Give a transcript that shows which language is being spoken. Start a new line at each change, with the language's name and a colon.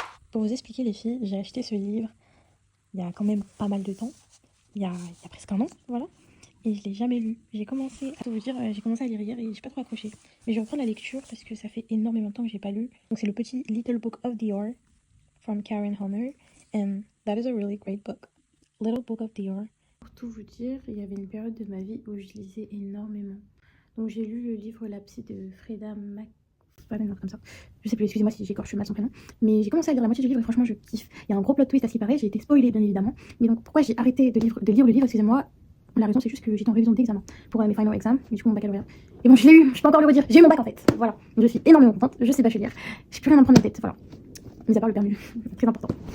French: Pour vous expliquer les filles, j'ai acheté ce livre il y a quand même pas mal de temps, il y a presque un an, voilà, et je l'ai jamais lu. J'ai commencé à tout vous dire, j'ai commencé à lire hier et j'ai pas trop accroché. Mais je reprends la lecture parce que ça fait énormément de temps que j'ai pas lu. Donc c'est le petit
English: Little Book of the Year from Karen Honor, and that is a really great book. Little Book of the Year.
French: Pour tout vous dire, il y avait une période de ma vie où je lisais énormément. Donc j'ai lu le livre La Psy de Freda Mac... pas même comme ça, je sais plus, excusez-moi si j'écorche mal son prénom, mais j'ai commencé à lire la moitié du livre et franchement je kiffe. Il y a un gros plot twist à ce qui paraît, j'ai été spoilée bien évidemment, mais donc pourquoi j'ai arrêté de lire le livre, excusez-moi, la raison c'est juste que j'étais en révision d'examen pour mes final exams, mais du coup mon baccalauréat, et bon je l'ai eu, je peux encore le redire, j'ai eu mon bac en fait, voilà, je suis énormément contente, je sais pas lire, j'ai plus rien à me prendre la tête, voilà, mis à part le permis, très important.